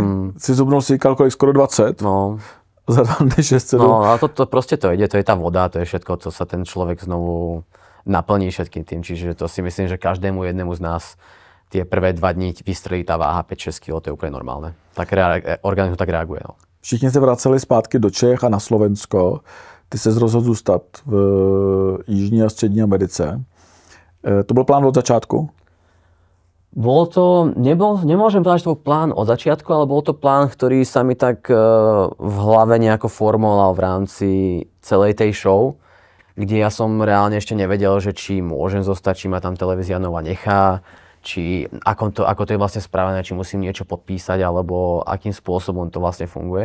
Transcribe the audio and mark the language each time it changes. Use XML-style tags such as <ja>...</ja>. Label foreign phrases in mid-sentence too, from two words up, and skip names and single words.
<cs>Si zubnul si kolik, skoro 20?</cs> <sk>No.</sk> <cs>Za 2 dny 6-7?</cs> <sk>No a to proste to ide, to je tá voda, to je všetko, co sa ten človek znovu naplní všetkým tým, čiže to si myslím, že každému jednému z nás tie prvé 2 dní vystrelí tá váha 5-6 kg, to je úplne normálne. Tak organizmus tak reaguje. No.</sk> <cs>Všichni se vraceli zpátky do Čech a na Slovensko. Ty se rozhodl zůstat v Jižní a Střední Americe. To byl plán od začátku?</cs> <sk>Bolo to, nemôžem povedať, že to bol plán od začiatku, ale bol to plán, ktorý sa mi tak v hlave nejako formoval v rámci celej tej show, kde ja som reálne ešte nevedel, že či môžem zostať, či ma tam televízia Nova nechá, či ako to je vlastne spravené, či musím niečo podpísať, alebo akým spôsobom to vlastne funguje.</sk>